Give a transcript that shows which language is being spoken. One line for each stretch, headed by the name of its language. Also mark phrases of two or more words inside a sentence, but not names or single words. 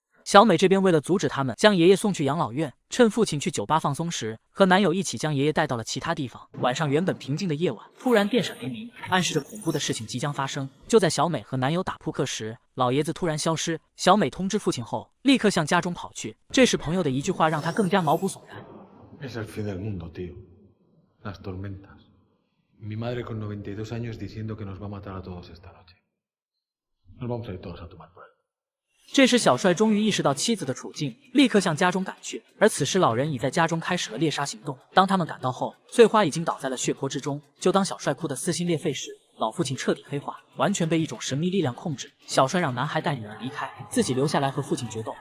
Chinese: 小美这边为了阻止他们将爷爷送去养老院，趁父亲去酒吧放松时，和男友一起将爷爷带到了其他地方。晚上原本平静的夜晚，突然电闪雷鸣，暗示着恐怖的事情即将发生。就在小美和男友打扑克时，老爷子突然消失。小美通知父亲后，立刻向家中跑去。这时朋友的一句话让她更加毛骨悚然。
Spanish: Es el fin del mundo, tío. Las tormentas. Mi madre con 92 años diciendo que nos va a matar a todos esta noche. Nos vamos a ir todos a tomar por el.
Chinese: 这时小帅终于意识到妻子的处境，立刻向家中赶去。而此时老人已在家中开始了猎杀行动。当他们赶到后，翠花已经倒在了血泊之中。就当小帅哭得撕心裂肺时，老父亲彻底黑化，完全被一种神秘力量控制。小帅让男孩带女儿离开，自己留下来和父亲决斗。